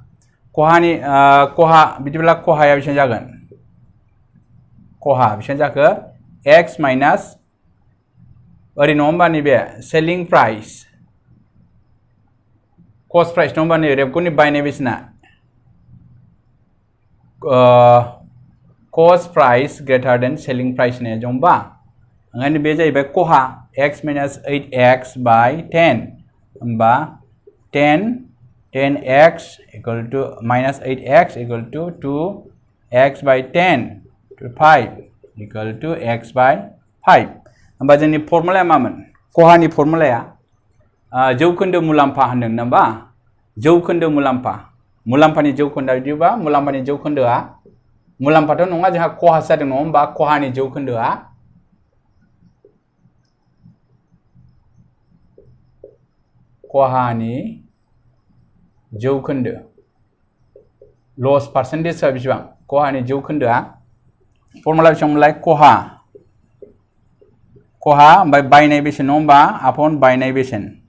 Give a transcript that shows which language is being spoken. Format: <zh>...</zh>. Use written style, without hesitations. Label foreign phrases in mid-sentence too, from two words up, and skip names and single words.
<brx>बिदिब्ला खहाया बेसेबां जागोन खहा बेसेबां जाखो x माइनास ओरै नङा होमबा नैबे</brx> <en>selling price cost price</en> <brx>नङा होमबा नै रेबगननि बायनाय बेसेना</brx> <en>cost price greater than selling price</en> <brx>होननाया दं होमबा ओंखायनो बे जाहैबाय खहा</brx> <en>x minus 8x by 10</en> <brx>होमबा</brx> <en>10x equal to minus 8x equal to 2x by 10 to 5 equal to x by 5</en> <brx>होमबा जोंनि फर्मुलाया मामोन खहानि फर्मुलाया जौखोन्दो मुलाम्फा होनदों ना होमबा जौखोन्दो मुलाम्फानि जौखोन्दोआ बिदिबा मुलाम्फानि जौखोन्दोआ मुलाम्फाथ' नङा जोंहा खहासो जादों नङा होमबा खहानि जौखोन्दोआ खहानि जौखोन्दो</brx> <en>loss percentage</en> <brx>बेसेबां खहानि जौखोन्दोआ फर्मुला बेसेबांमोनलाय खहा ओमफ्राय बायनाय बेसेन नङा होमबा आपन बायनाय बेसेन</brx>